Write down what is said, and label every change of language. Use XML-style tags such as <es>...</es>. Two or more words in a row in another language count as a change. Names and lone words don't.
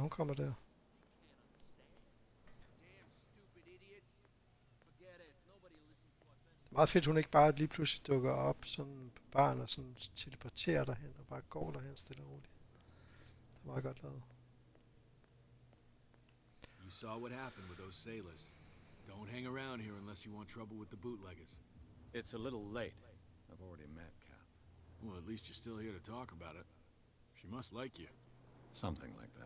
<da>Hun kommer der. Det er meget fedt, hun ikke bare lige pludselig dukker op sådan på baren og sådan teleporterer derhen og bare går derhen stille og roligt. Det er meget godt lavet.</da> <en>You saw what happened with those sailors. Don't hang around here unless you want trouble with the bootleggers. It's a little late. I've already met Cap. Well, at least you're still here to talk about it. She must like you. Something like that.</en>